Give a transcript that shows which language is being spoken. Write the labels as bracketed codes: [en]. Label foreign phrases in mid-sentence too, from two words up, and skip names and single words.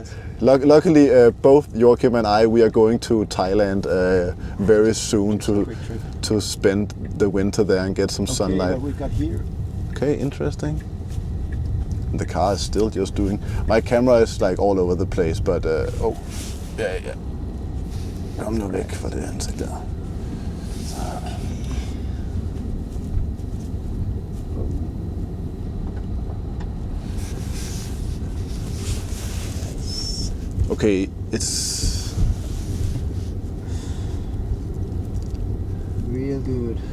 [en] Luckily, both Joachim and we are going to Thailand very soon to spend the winter there and get some sunlight. What we've got here. Okay, interesting. The car is still just doing. My camera is like all over the place, but yeah. [da] Kom nu væk fra det ansigt der. [en] Okay, it's real good.